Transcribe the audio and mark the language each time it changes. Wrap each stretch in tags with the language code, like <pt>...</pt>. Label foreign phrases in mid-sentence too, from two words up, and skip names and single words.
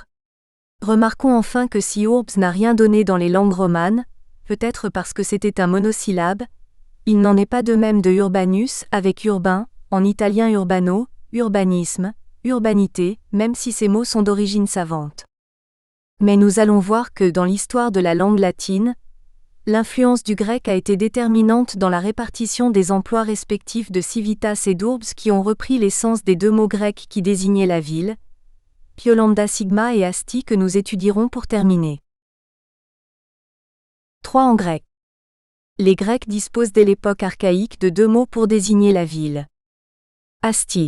<fr>Remarquons enfin que si urbs n'a rien donné dans les langues romanes, peut-être parce que c'était un monosyllabe, il n'en est pas de même de urbanus avec urbain, en italien urbano, urbanisme, urbanité, même si ces mots sont d'origine savante. Mais nous allons voir que dans l'histoire de la langue latine, l'influence du grec a été déterminante dans la répartition des emplois respectifs de civitas et d'urbs qui ont repris l'essence des deux mots grecs qui désignaient la ville, piolambda sigma et asti que nous étudierons pour terminer. 3 en grec. Les Grecs disposent dès l'époque archaïque de 2 mots pour désigner la ville. Asti.</fr>